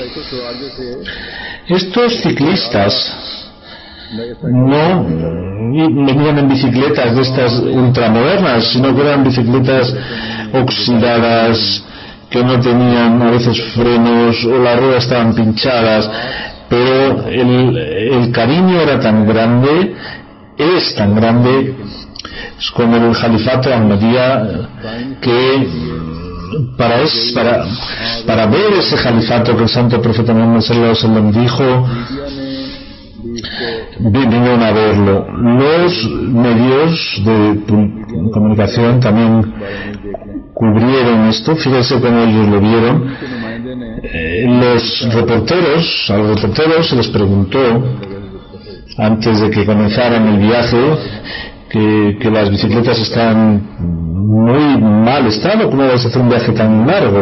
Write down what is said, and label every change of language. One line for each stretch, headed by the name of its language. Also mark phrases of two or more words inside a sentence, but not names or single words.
Spanish: Estos ciclistas no venían en bicicletas de estas ultramodernas, sino que eran bicicletas oxidadas, que no tenían a veces frenos o las ruedas estaban pinchadas, pero el cariño era tan grande, es tan grande con el califato Ahmadiyya, que para ver ese califato que el santo profeta Muhammad
Arabic: صلى الله عليه وسلم
Spanish: dijo, vinieron a verlo. Los medios de comunicación también cubrieron esto. Fíjense cómo ellos lo vieron. A los reporteros se les preguntó antes de que comenzaran el viaje que las bicicletas están muy mal estado, ¿cómo vas a hacer un viaje tan largo?